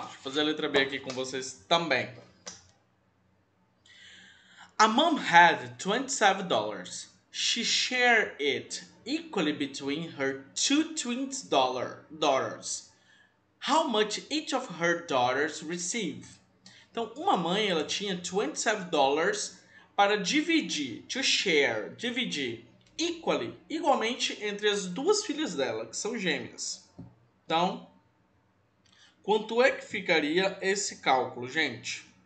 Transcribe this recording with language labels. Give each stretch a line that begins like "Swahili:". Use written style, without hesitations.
Portuguese: Deixa eu fazer a letra B aqui com vocês também.
English: A mom had $27. She shared it equally between her two twins daughters. How much each of her daughters receive?
Portuguese: Então, uma mãe ela tinha $27 para dividir, to share, dividir, equally, igualmente entre as duas filhas dela, que são gêmeas. Então, quanto é que ficaria esse cálculo, gente?